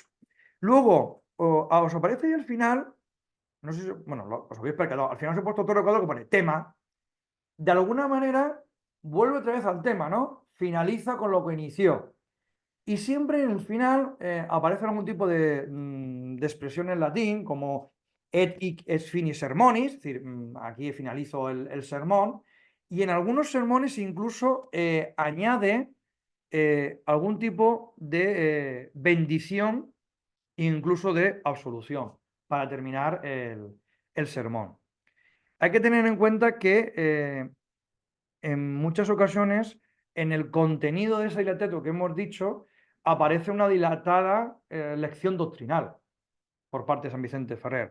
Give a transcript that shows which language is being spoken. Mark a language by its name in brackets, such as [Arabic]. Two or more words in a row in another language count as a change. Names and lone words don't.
[Spanish] Luego, os aparece ahí al final, no sé si, bueno, os habéis percatado, al final os he puesto otro recuadro que pone tema. De alguna manera, vuelve otra vez al tema, ¿no? Finaliza con lo que inició. Y siempre en el final aparece algún tipo de expresión en latín, como [Latin] et hic es finis sermonis, [Spanish] es decir, aquí finalizo el sermón, y en algunos sermones incluso añade algún tipo de bendición, incluso de absolución, para terminar el sermón. Hay que tener en cuenta que en muchas ocasiones en el contenido de ese dilateto que hemos dicho aparece una dilatada lección doctrinal por parte de San Vicente Ferrer.